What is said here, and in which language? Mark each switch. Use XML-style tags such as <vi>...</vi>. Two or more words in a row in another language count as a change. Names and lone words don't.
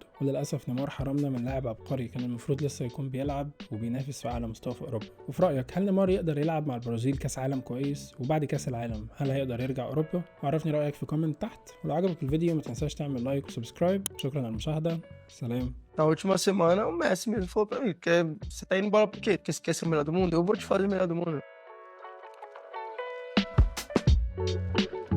<ar>وللاسف نيمار حرمنا من لاعب عبقري كان المفروض لسه يكون بيلعب وبينافس في اعلى مستوى في اوروبا. وفي رايك هل نيمار يقدر يلعب مع البرازيل كاس عالم كويس، وبعد كاس العالم هل هيقدر يرجع اوروبا؟ عرفني رايك في كومنت تحت، ولو عجبك الفيديو ما تنساش تعمل لايك وسبسكرايب. شكرا على المشاهدة، سلام.</ar> <pt>Na última semana, o Messi mesmo falou pra mim que você tá indo embora por quê? Porque você quer ser o melhor do mundo? Eu vou te fazer o melhor do mundo.</pt>